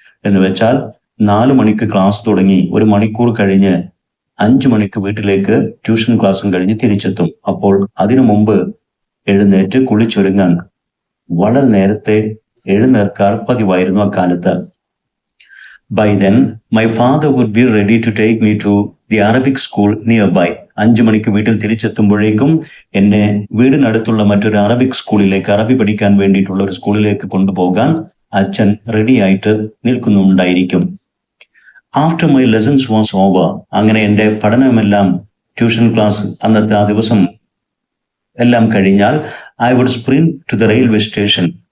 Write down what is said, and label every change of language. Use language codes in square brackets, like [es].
[ml] എന്ന് വെച്ചാൽ 4 മണിക്ക് ക്ലാസ് തുടങ്ങി 1 മണിക്കൂർ കഴിഞ്ഞ് 5 മണിക്ക് വീട്ടിലേക്ക് ട്യൂഷൻ ക്ലാസ്സും കഴിഞ്ഞ് തിരിച്ചെത്തും. അപ്പോൾ അതിനു മുമ്പ് എഴുന്നേറ്റ് കുളിച്ചൊരുങ്ങാൻ വളരെ നേരത്തെ എഴുന്നേൽക്കാൻ പതിവായിരുന്നു അക്കാലത്ത്. [en] By then, my father would be ready to take me to the Arabic school nearby. [ml] 5 മണിക്ക് വീട്ടിൽ തിരിച്ചെത്തുമ്പോഴേക്കും എന്നെ വീടിനടുത്തുള്ള മറ്റൊരു അറബിക് സ്കൂളിലേക്ക്, അറബി പഠിക്കാൻ വേണ്ടിയിട്ടുള്ള ഒരു സ്കൂളിലേക്ക് കൊണ്ടുപോകാൻ അച്ഛൻ റെഡിയായിട്ട് നിൽക്കുന്നുണ്ടായിരിക്കും. [en] after my lessons was over, [ml] അങ്ങനെ എൻ്റെ പഠനമെല്ലാം, ട്യൂഷൻ ക്ലാസ് അന്നത്തെ ആ ദിവസം എല്ലാം കഴിഞ്ഞാൽ [en] I would sprint to the railway station.